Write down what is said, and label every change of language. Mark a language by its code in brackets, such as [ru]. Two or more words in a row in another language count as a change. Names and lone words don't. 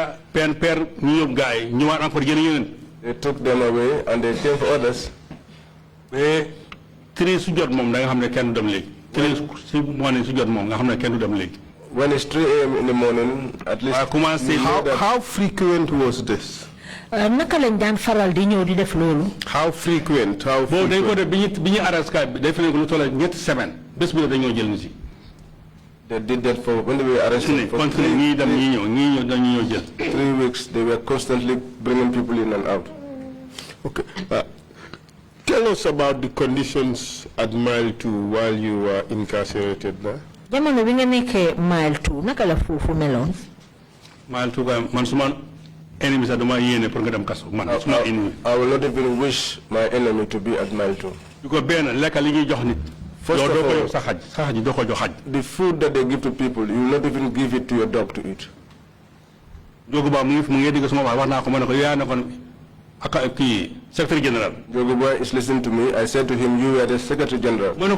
[en] They took them away and they came for others. When it's 3 a.m. in the morning, at least. How frequent was this? [wo] naka lañ daan faral di ñëw di def loolu. [en] How frequent? How [wo] boobu dañ ko [en] frequent? [wo] def bi ñu arrest kaay bi def nañ ko lu toll ñetti semaine bés bi dañoo jël nit yi. [en] They did that for when they were arrested for 3 weeks. They were constantly bringing people in and out. Okay. Tell us about the conditions at Mile 2 while you were incarcerated there. [wo] jamono bi nga nekkee Mile 2 naka la foofu meloon. Mile 2 ka man suma enemy sa dama yéene pour nga dem kaso man suma enemy. [en] I will not even wish my enemy to be at Mile 2. [wo] Because benn lekk li ñuy jox nit. [en] First of all, the food that they give to people, you will not even give it to your dog to eat. Secretary General. Joguba is listening to me. I said to him, you are the Secretary General.